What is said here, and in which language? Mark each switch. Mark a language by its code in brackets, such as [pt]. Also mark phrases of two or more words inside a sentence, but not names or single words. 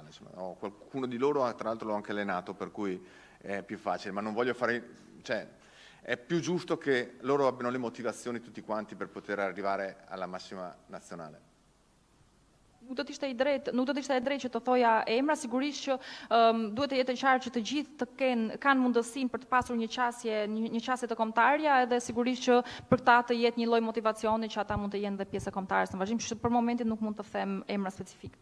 [it] Insomma. Qualcuno di loro, tra l'altro, l'ho anche allenato, per cui è più facile, ma non voglio fare... Cioè, è più giusto che loro abbiano le motivazioni tutti quanti per poter arrivare alla massima nazionale. [sq] Nuk do të ishte e drejtë që të thoja emra, sigurisht që duhet të jetë e qartë që të gjithë kanë mundësinë për të pasur një qasje të kombëtarja, edhe sigurisht që për ta të jetë një lloj motivacioni që ata mund të jenë dhe pjesë e kombëtarës në vazhdim, që për momentin nuk mund të them emra specifik.